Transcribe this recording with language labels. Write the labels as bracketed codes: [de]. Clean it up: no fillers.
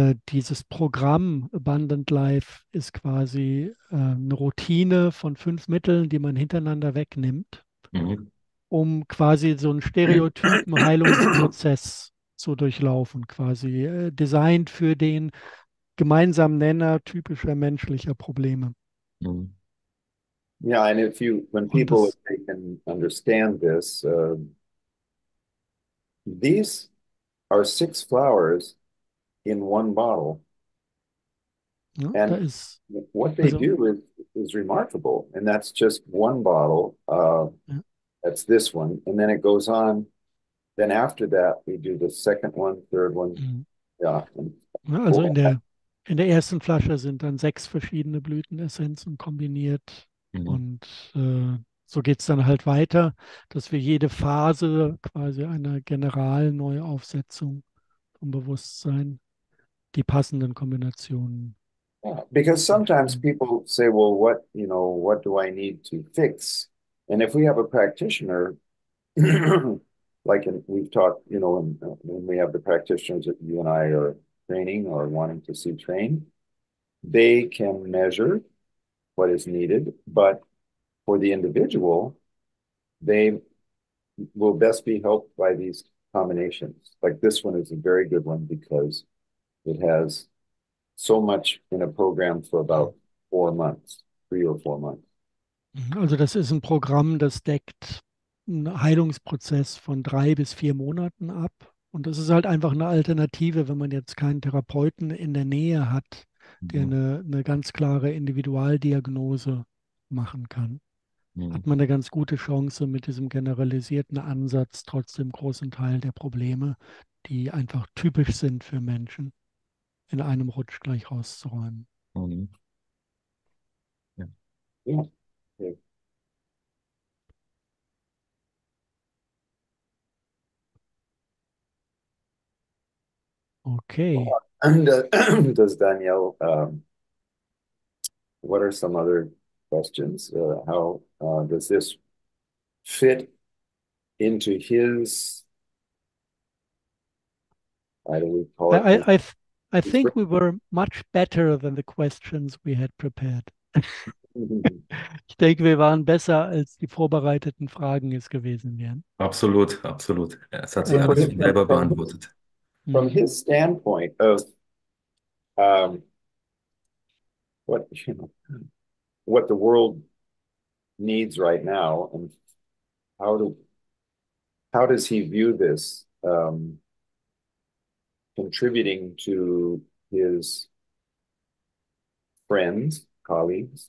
[de] Dieses Programm Abundant Life ist quasi eine Routine von 5 Mitteln, die man hintereinander wegnimmt, um quasi so einen stereotypen Heilungsprozess zu durchlaufen, quasi designt für den gemeinsamen Nenner typischer menschlicher Probleme. [en] Yeah, and when people, if they can understand this, these are 6 flowers in one bottle. [de] Ja, [en] and what they do is remarkable. And that's just one bottle. That's this one. And then it goes on. Then after that, we do the second one, third one. [de] Ja. Also in der ersten Flasche sind dann 6 verschiedene Blütenessenzen kombiniert. Und so geht es dann halt weiter, dass wir jede Phase quasi einer Generalneuaufsetzung vom Bewusstsein die passenden Kombinationen. [en] Yeah, because sometimes people say, well, what do I need to fix? And if we have a practitioner, like we've talked, when we have the practitioners that you and I are training or wanting to see trained, they can measure what is needed, but for the individual, they will best be helped by these combinations. Like this one is a very good one because it has so much in a program for about 4 months, 3 or 4 months. [de] Also das ist ein Programm, das deckt einen Heilungsprozess von 3 bis 4 Monaten ab. Und das ist halt einfach eine Alternative, wenn man jetzt keinen Therapeuten in der Nähe hat, der eine ganz klare Individualdiagnose machen kann. Hat man eine ganz gute Chance, mit diesem generalisierten Ansatz trotzdem großen Teil der Probleme, die einfach typisch sind für Menschen, in einem Rutsch gleich rauszuräumen. Ja. Ja. Okay. Okay. [en] And does Danielle, what are some other questions? How does this fit into his, how do we call it? I think we were much better than the questions we had prepared. [de] Ich denke, wir waren besser, als die vorbereiteten Fragen es gewesen wären. Absolut, absolut. Es hat sich alles selber beantwortet. [en] From his standpoint of what the world needs right now, and how does he view this contributing to his friends, colleagues?